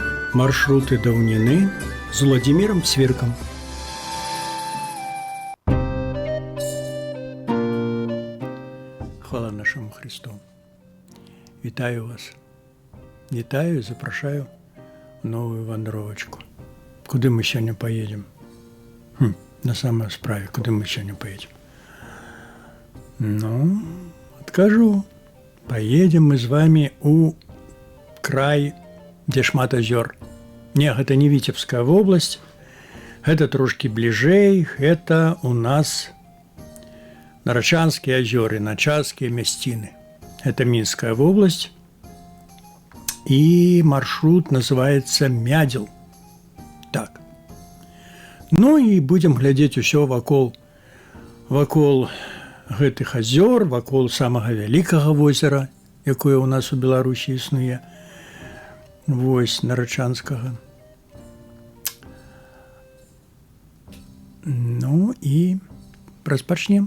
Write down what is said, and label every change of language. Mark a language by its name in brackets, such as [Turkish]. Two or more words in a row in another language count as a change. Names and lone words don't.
[Belarusian] Маршруты даўніны з Владимиром Цвіркам. Хвала нашему Христу. Вітаю вас. Вітаю и запрашаю в новую вандровочку. [Russian] Куды мы сегодня поедем? На самой справе, куды мы сегодня поедем? Ну, откажу. Поедем мы с вами у край, где [Belarusian] шмат азёр. [Russian] Не, это не Витебская область, это [Belarusian] трошки ближэй, [Russian] это у нас Нарачанские азёры, Начальские мясціны. Это Минская область, и маршрут называется Мядзел. Так. Ну и будем глядеть [Belarusian] усё вакол гэтых азёр, вакол самага вялікага возера, якое у нас у Беларусі існуе. Вось, Нарачанскага. Ну и распачнем.